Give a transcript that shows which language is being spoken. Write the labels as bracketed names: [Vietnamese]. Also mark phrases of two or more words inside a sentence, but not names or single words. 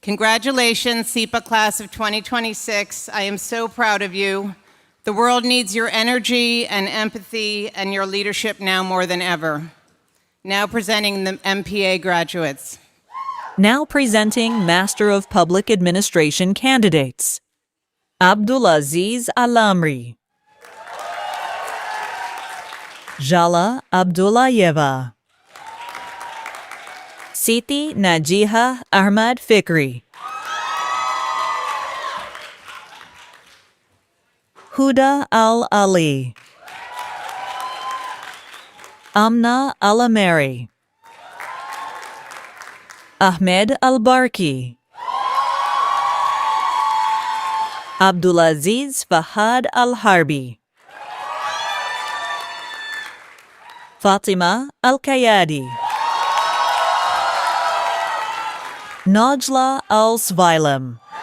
[English] Congratulations, SEPA class of 2026. I am so proud of you. The world needs your energy and empathy and your leadership now more than ever. Now presenting the MPA graduates. Now presenting Master of Public Administration candidates. Abdulaziz Alamri. Jala Abdullayeva. Siti Najiha Ahmad Fikri. Huda Al-Ali. Amna Alameri. Ahmed Al-Barki. Abdulaziz Fahad Al-Harbi. Fatima Al-Kayadi. Najla Al-Svailem.